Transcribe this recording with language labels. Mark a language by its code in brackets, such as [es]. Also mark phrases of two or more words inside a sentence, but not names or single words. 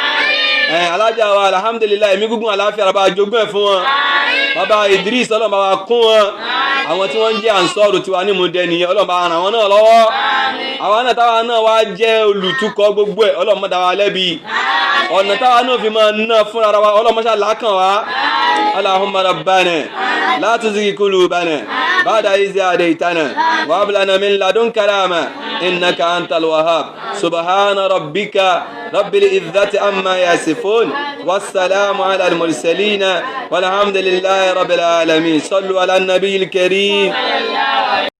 [yo] alájà wa alhamdulilayi ẹ̀mí gígùn àláfíà bàbá jogún ẹ̀ fún wọn bàbá Idris Ọlọ́run bá wa kún wọn àwọn tí wọ́n ń jẹ́ ànsọ́ọ̀rù tiwa ní mùdẹ nìyẹn Ọlọ́run bá ràn wọ́n náà lọ́wọ́ àwọn náà táwa náà wá jẹ́ olùtukọ̀ gbogbo ẹ̀ Ọlọ́run má dá wa lẹ́bi ọ̀nà táwa náà fi máa ná fúnra wa Ọlọ́run má ṣá làákàn wá [ar] اللهم ربنا لا تزغ قلوبنا بعد إذ هديتنا وهب لنا من لدنك رحمة إنك أنت الوهاب سبحان ربك رب العزة عما يصفون والسلام على المرسلين والحمد لله رب العالمين صلوا على النبي الكريم